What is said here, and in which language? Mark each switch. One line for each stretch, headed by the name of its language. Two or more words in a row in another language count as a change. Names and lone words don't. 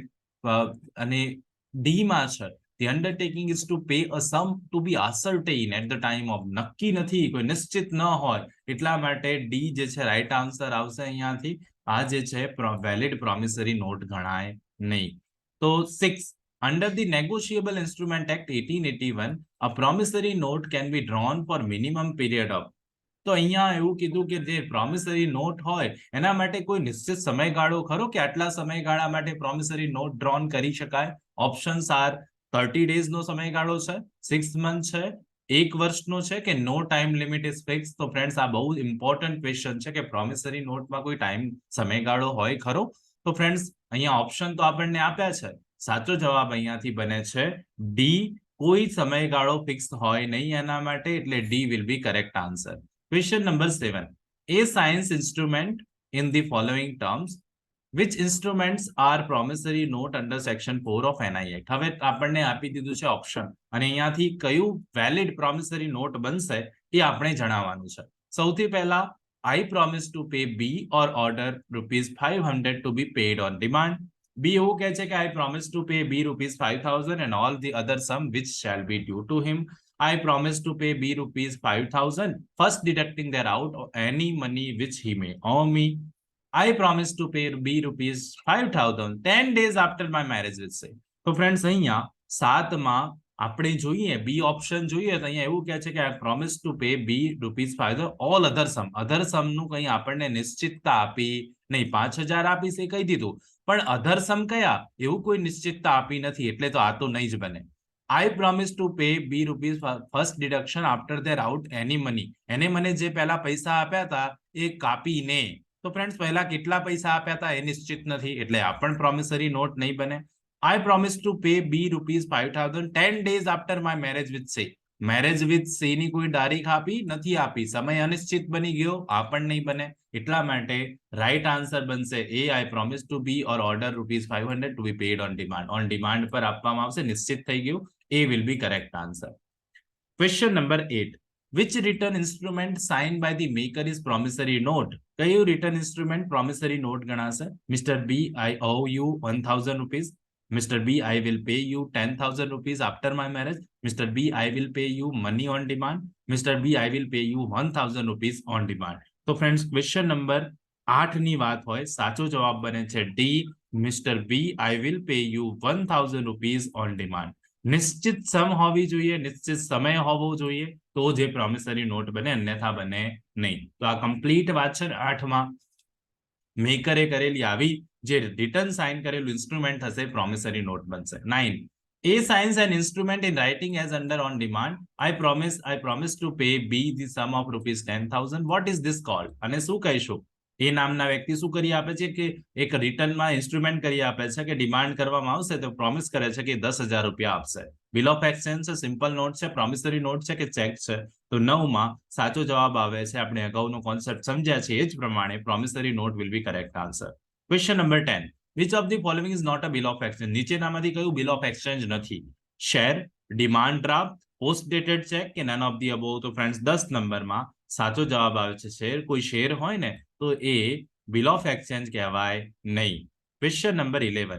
Gujarati: અને ડી માં છે
English: the undertaking is to pay a sum to be ascertained at the time of.
Gujarati: નક્કી નથી, કોઈ નિશ્ચિત ન હોય, એટલા માટે ડી જે છે
English: right answer
Gujarati: આવશે અહીંયાથી. આ જે છે
English: valid promissory note
Gujarati: ગણાય નહીં. તો 6,
English: under the negotiable instrument act 1881 a promissory note can be drawn for minimum period of.
Gujarati: તો અહીંયા એવું કીધું કે જે
English: promissory note
Gujarati: હોય એના માટે કોઈ નિશ્ચિત સમયગાળો ખરો કે આટલા સમયગાળા માટે
English: promissory note drawn
Gujarati: કરી શકાય?
English: options are
Gujarati: 30 days નો સમયગાળો છે, 6 month છે, 1 વર્ષનો છે કે
English: no time limit is fix?
Gujarati: તો ફ્રેન્ડ્સ, આ બહુ
English: important question
Gujarati: છે કે પ્રોમિસરી નોટમાં કોઈ ટાઈમ સમયગાળો હોય ખરો? તો ફ્રેન્ડ્સ, અહીંયા ઓપ્શન તો આપણને આપ્યા છે. સાચો જવાબ અહીંયાથી બને છે ડી. કોઈ સમયગાળો ફિક્સ હોય નહીં એના માટે, એટલે
English: D will be correct answer. Question number 7, a science instrument in the following terms which instruments are promissory note under section 4 of NI Act.
Gujarati: હવે આપણને આપી દીધું છે ઓપ્શન અને અહીંયાથી કયું
English: valid promissory note
Gujarati: બનશે એ આપણે જણાવવાનું છે. સૌથી પહેલા
English: I promise to pay B or order ₹500 to be paid on demand. B
Gujarati: એવું કહે છે કે
English: I promise to pay B ₹5,000 and all the other sum which shall be due to him. I promise to pay B ₹5,000, first deducting thereout any money which he may owe me. I promise to pay B ₹5,000 10 days after my marriage with say.
Gujarati: તો ફ્રેન્ડ્સ અહીંયા 7માં આપણે જોઈએ બી ઓપ્શન જોઈએ તો અહીંયા એવું કહે છે કે
English: I promise to pay B ₹5,000 all other sum
Gujarati: નું કંઈ આપણને નિશ્ચિતતા આપી નહીં. 5,000 આપીશ એ કહી દીધું, પણ
English: other sum
Gujarati: કયા એવું કોઈ નિશ્ચિતતા આપી નથી, એટલે તો આ તો નહીં જ બને.
English: I promise to pay B rupees first deduction after their out any money.
Gujarati: એને મને જે પહેલા પૈસા આપ્યા હતા એ કાપીને. તો ફ્રેન્ડ્સ પહેલા કેટલા પૈસા આપ્યા હતા એ નિશ્ચિત નથી, એટલે આ પણ
English: promissory note
Gujarati: નહીં બને.
English: I promise to pay B ₹5,000 10 days after my marriage with C. marriage with C
Gujarati: ની કોઈ તારીખ આપી નથી આપી, સમય અનિશ્ચિત બની ગયો, આ પણ નહીં બને. એટલા માટે
English: right answer
Gujarati: બનશે એ
English: I promise to be or order ₹500 to be paid on demand. on demand
Gujarati: પર આપવામાં આવશે, નિશ્ચિત થઈ ગયું.
English: A will be correct answer. Question number 8. Which written instrument signed by the maker is promissory note?
Gujarati: કયું
English: written instrument promissory note
Gujarati: ગણાશે? Mr.
English: B, I owe you ₹1,000. Mr. B, I will pay you ₹10,000 after my marriage. Mr. B, I will pay you money on demand. Mr. B, I will pay you ₹1,000 on demand.
Gujarati: તો ફ્રેન્ડ્સ
English: question number
Gujarati: 8 ની વાત હોય, સાચો જવાબ બને છે ડી.
English: Mr. B, I will pay you ₹1,000 on demand.
Gujarati: નિશ્ચિત સમ હોવી જોઈએ, નિશ્ચિત સમય હોવો જોઈએ, તો જે
English: promissory note
Gujarati: બને, અન્યથા બને નહીં. તો આ કમ્પ્લીટ વાત છે 8માં. મેકરે કરેલી આવી જે રિટર્ન સાઇન કરેલું ઇન્સ્ટ્રુમેન્ટ હશે
English: promissory note
Gujarati: બનશે. 9.
English: A signs an instrument in writing as under on demand. I promise to pay B the sum of ₹10,000. What is this called?
Gujarati: અને શું કહીશું? એ નામના વ્યક્તિ શું કરી આપે છે કે એક રિટર્નમાં ઇન્સ્ટ્રુમેન્ટ કરી આપે છે કે ડિમાન્ડ કરવામાં આવશે તો પ્રોમિસ કરે છે કે ₹10,000 આપશે.
English: bill of exchange
Gujarati: છે,
English: simple note
Gujarati: છે,
English: promissory note
Gujarati: છે કે ચેક છે? તો 9માં સાચો જવાબ આવે છે. આપણે અગાઉનો કોન્સેપ્ટ સમજ્યા છે એ જ પ્રમાણે
English: promissory note will be correct answer. question number 10. Which of the following is not a bill of exchange?
Gujarati: નીચેનામાંથી કયું
English: bill of exchange
Gujarati: નથી?
English: share, demand draft, post dated cheque કે none of the above?
Gujarati: તો ફ્રેન્ડ્સ 10 નંબરમાં સાચો જવાબ આવે છે શેર. કોઈ શેર હોય ને તો એ
English: bill of exchange
Gujarati: કહેવાય નહીં.
English: question number 11.